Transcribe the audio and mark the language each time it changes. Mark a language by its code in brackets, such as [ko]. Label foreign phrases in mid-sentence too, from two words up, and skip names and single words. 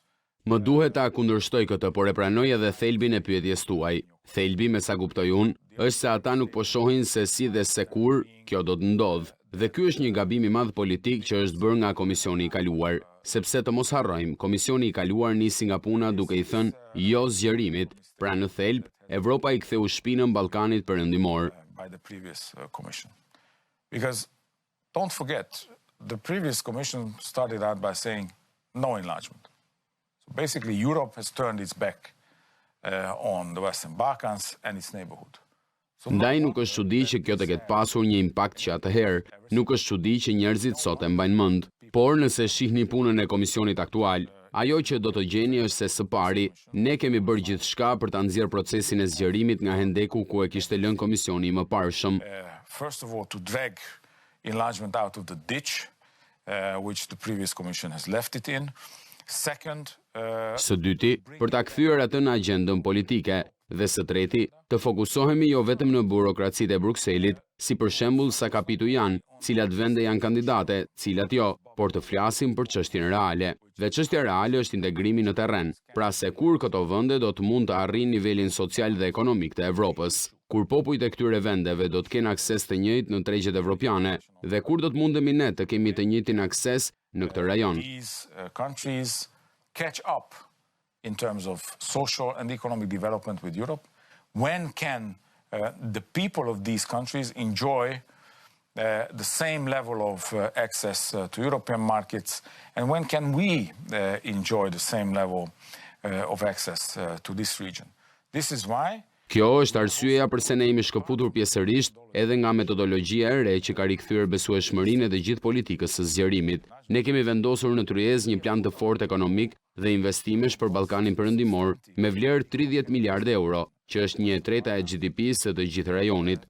[sq] Më duhet ta kundërshtoj këtë, por e pranoj edhe thelbin e pyetjes tuaj. Thelbi, me sa kuptoj unë, është se ata nuk po shohin se si dhe se kur kjo do të ndodhë. Dhe ky është një gabim I madh politik që është bërë nga Komisioni I kaluar, sepse të mos harrojmë, Komisioni I kaluar nisi nga puna duke I thënë jo zgjerimit, pra në thelb, Evropa I ktheu shpinën Ballkanit Perëndimor. [en] By the previous commission. Because don't forget, the previous commission started out by saying no enlargement. So basically Europe has turned its back on the Western Balkans and its neighborhood. [sq] Ndaj nuk është çudi që kjo të ketë pasur një impakt që atëherë, nuk është çudi që njerëzit sot e mbajnë mend, por nëse shihni punën e komisionit aktual, ajo që do të gjeni është se së pari, ne kemi bërë gjithçka për ta nxjerrë procesin e zgjerimit nga hendeku ku e kishte lënë komisioni I mëparshëm. [en] First of all, to drag enlargement out of the ditch, which the previous commission has left it in. Second, [sq] Së dyti, për ta kthyer atë në agjendën politike, dhe së treti, të fokusohemi jo vetëm në burokracitë e Brukselit, si për shembull sa kapitu janë, cilat vende janë kandidate, cilat jo, por të flasim për çështjen reale. Dhe çështja reale është integrimi në terren, pra se kur këto vende do të mund të arrijnë nivelin social dhe ekonomik të Evropës, kur popujt e këtyre vendeve do të kenë akses të njëjtë në tregjet evropiane, dhe kur do të mundemi ne të kemi të njëjtin akses në këtë rajon. [en] these countries catch up in terms of social and economic development with Europe? When can the people of these countries enjoy the same level of access to European markets? And when can we enjoy the same level of access to this region? This is why [sq] Kjo është arsyeja pse ne jemi shkëputur pjesërisht edhe nga metodologjia e re që ka rikthyer besueshmërinë e të gjithë politikës së zgjerimit. Ne kemi vendosur në tryezë një plan të fortë ekonomik dhe investimesh për Ballkanin Perëndimor me vlerë 30 miliardë euro, që është 1/3 e GDP-së së të gjithë rajonit.